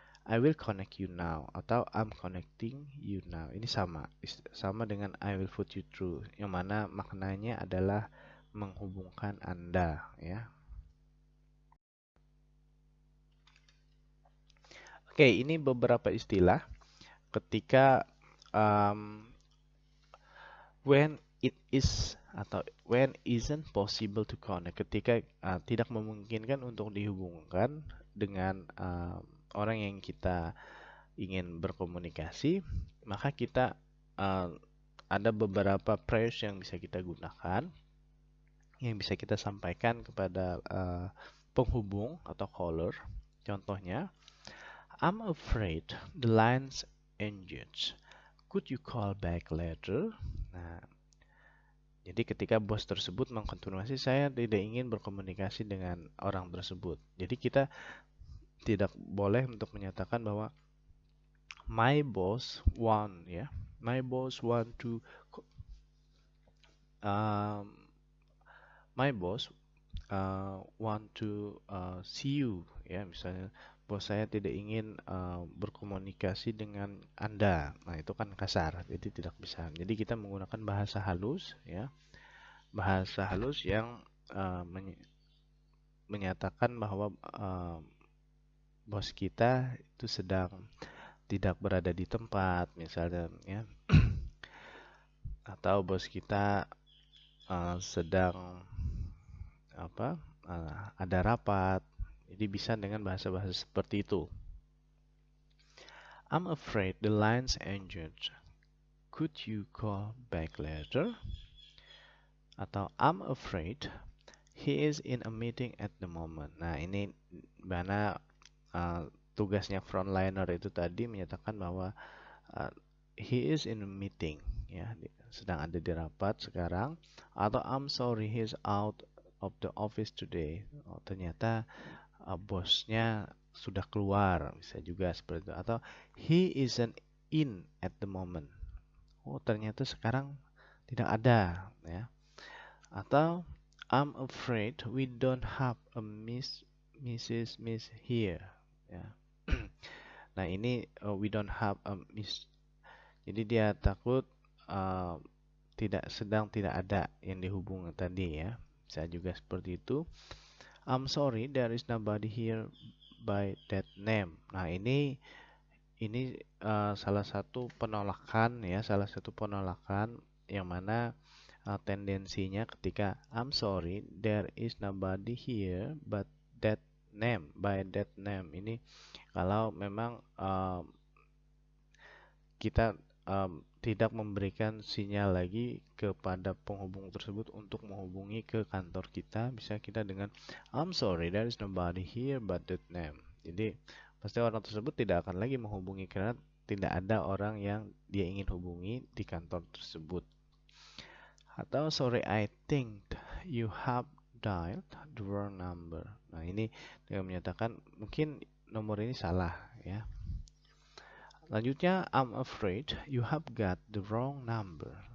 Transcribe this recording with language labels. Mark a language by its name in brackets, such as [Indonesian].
[English] I will connect you now [Indonesian] atau [English] I'm connecting you now. [Indonesian] Ini sama dengan [English] I will put you through, [Indonesian] yang mana maknanya adalah menghubungkan Anda ya. Oke, ini beberapa istilah ketika um, [English] when it is [Indonesian] atau [English] when isn't possible to connect, [Indonesian] ketika tidak memungkinkan untuk dihubungkan dengan orang yang kita ingin berkomunikasi, maka kita uh, ada beberapa phrase yang bisa kita gunakan, yang bisa kita sampaikan kepada penghubung atau caller. Contohnya, [English] I'm afraid the line's engaged. Could you call back later? [Indonesian] Nah, jadi ketika bos tersebut mengkonfirmasi saya tidak ingin berkomunikasi dengan orang tersebut. Jadi kita tidak boleh untuk menyatakan bahwa [English] my boss want [Indonesian] ya. [English] My boss want to um, my boss want to see you ya, [Indonesian] misalnya bos saya tidak ingin berkomunikasi dengan Anda. Nah, itu kan kasar, jadi tidak bisa. Jadi kita menggunakan bahasa halus ya, bahasa halus yang menyatakan bahwa bos kita itu sedang tidak berada di tempat misalnya ya, atau bos kita sedang ada rapat. Jadi bisa dengan bahasa-bahasa seperti itu. [English] I'm afraid the line's engaged. Could you call back later? [Indonesian] Atau [English] I'm afraid he is in a meeting at the moment. [Indonesian] Nah, ini mana tugasnya frontliner itu tadi menyatakan bahwa uh, [English] he is in a meeting [Indonesian] ya, sedang ada di rapat sekarang. Atau [English] I'm sorry he's out of the office today. [Indonesian] Oh, ternyata bosnya sudah keluar, bisa juga seperti itu. [English] Atau he isn't in at the moment. [Indonesian] Oh, ternyata sekarang tidak ada ya. Atau [English] I'm afraid we don't have a Mrs. Miss here ya. [Indonesian] Nah, ini [English] we don't have a Miss. [Indonesian] Jadi dia takut uh, tidak ada yang dihubungkan tadi ya. Bisa juga seperti itu. [English] I'm sorry there is nobody here by that name. [Indonesian] Nah, ini salah satu penolakan ya, salah satu penolakan yang mana tendensinya ketika [English] I'm sorry there is nobody here but that name [Indonesian] by that name. Ini kalau memang kita tidak memberikan sinyal lagi kepada penghubung tersebut untuk menghubungi ke kantor kita, bisa kita dengan [English] I'm sorry there is nobody here but that name. [Indonesian] Jadi pasti orang tersebut tidak akan lagi menghubungi karena tidak ada orang yang dia ingin hubungi di kantor tersebut. Atau [English] sorry I think you have dialed the wrong number. [Indonesian] Nah, ini dia menyatakan mungkin nomor ini salah ya. Selanjutnya, [English] I'm afraid you have got the wrong number.